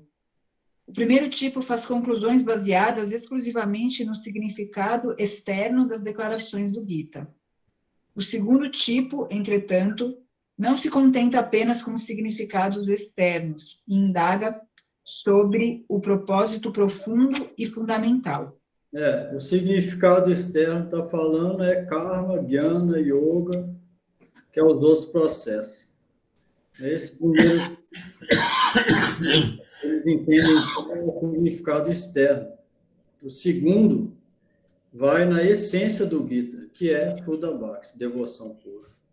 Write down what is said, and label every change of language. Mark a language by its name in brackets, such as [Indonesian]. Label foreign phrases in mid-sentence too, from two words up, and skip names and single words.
[Portuguese] O primeiro tipo faz conclusões baseadas exclusivamente no significado externo das declarações do Gita. O segundo tipo, entretanto, não se contenta apenas com significados externos e indaga sobre o propósito profundo e fundamental. O significado externo está falando é [Sanskrit] karma, jnana, yoga, [Portuguese] que é os outros processos. Esse primeiro, eles entendem como o significado externo. O segundo vai na essência do Gita, que é [Sanskrit] Shuddha Bhakti, [Portuguese] devoção pura.